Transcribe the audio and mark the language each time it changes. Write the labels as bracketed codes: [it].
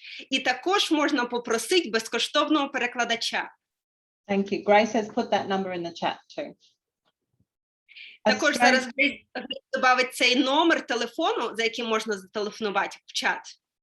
[uk] І також можна попросити безкоштовного перекладача. [en] Thank you. Grace has put that number in the chat too. [uk] Також зараз добавить цей номер телефону, за яким можна зателефонувати в чат.